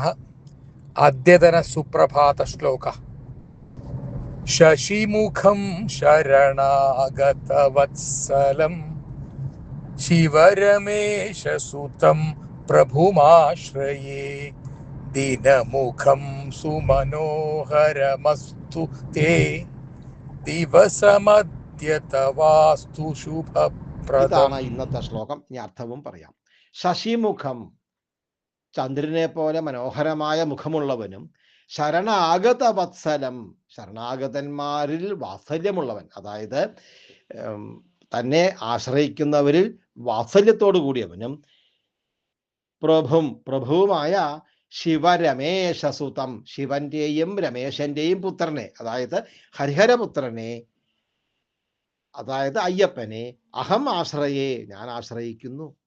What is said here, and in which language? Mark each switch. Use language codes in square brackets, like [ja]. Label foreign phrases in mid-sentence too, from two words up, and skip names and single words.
[sa] अद्यतनसुप्रभातश्लोकः। शशिमुखं शरणागतवत्सलं शिवरमेशसुतं प्रभुमाश्रये। दीनमुखं सुमनोहरमस्तु ते दिवसमद्यतवास्तु [ml] ഇതാണ് [sa] शुभप्रदम्। [ml] ഇന്നത്തെ ശ്ലോകം. ഇനി അർത്ഥവും പറയാം. ശശിമുഖം, ചന്ദ്രനെ പോലെ മനോഹരമായ മുഖമുള്ളവനും, [sa] शरणागत वत्सलं, [ml] ശരണാഗതന്മാരിൽ വാത്സല്യമുള്ളവൻ, അതായത് തന്നെ ആശ്രയിക്കുന്നവരിൽ വാത്സല്യത്തോടു കൂടിയവനും, പ്രഭുവുമായ ശിവരമേശസുതം, ശിവന്റെയും രമേശന്റെയും പുത്രനെ, അതായത് ഹരിഹരപുത്രനെ, അതായത് അയ്യപ്പനെ, [sa] अहं आश्रये, [ml] ഞാൻ ആശ്രയിക്കുന്നു.